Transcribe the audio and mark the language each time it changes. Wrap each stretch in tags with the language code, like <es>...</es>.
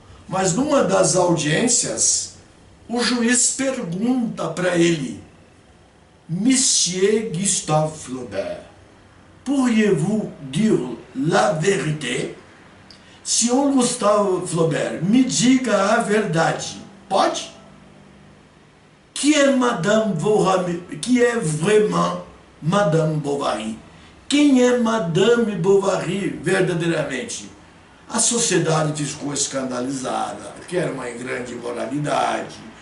<pt>Mas numa das audiências, o juiz pergunta para ele:</pt> <fr>Monsieur Gustave Flaubert, pourriez-vous dire la vérité?</fr> <pt>Senhor Gustave Flaubert, me diga a verdade. Pode?</pt> <fr>Qui est Madame Bovary? Qui est vraiment Madame Bovary.</fr> <pt>Quem é Madame Bovary verdadeiramente? A sociedade ficou escandalizada, que era uma grande imoralidade.</pt>